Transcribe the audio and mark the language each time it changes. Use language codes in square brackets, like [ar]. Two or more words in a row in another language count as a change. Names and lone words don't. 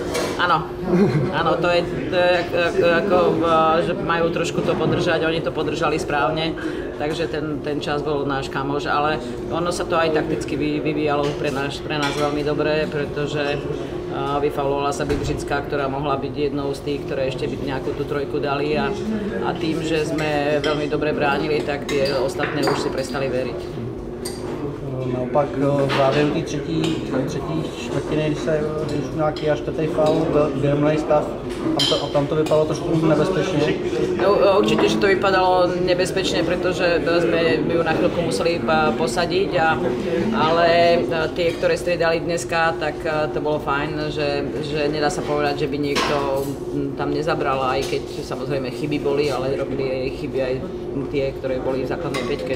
[sk] Áno, to je ako, že majú trošku to podržať, oni to podržali správne, takže ten čas bol náš kamoš, ale ono sa to aj takticky vyvíjalo pre nás veľmi dobre, pretože vyfaulovala sa Bybřická, ktorá mohla byť jednou z tých, ktoré ešte by nejakú tú trojku dali a tým, že sme veľmi dobre bránili, tak tie ostatné už si prestali veriť. [cs] Naopak v závěru té třetí čtvrtiny, když nějaký až čtvrtý faul, vyrovnaný stav, tam to vypadalo trošku nebezpečně. [sk] No, určite, že to vypadalo nebezpečne, pretože sme ju na chvíľku museli posadiť, ale tie, ktoré striedali dneska, tak to bolo fajn, že nedá sa povedať, že by niekto tam nezabral, aj keď samozrejme chyby boli, ale robili aj chyby aj tie, ktoré boli v základnej peťke.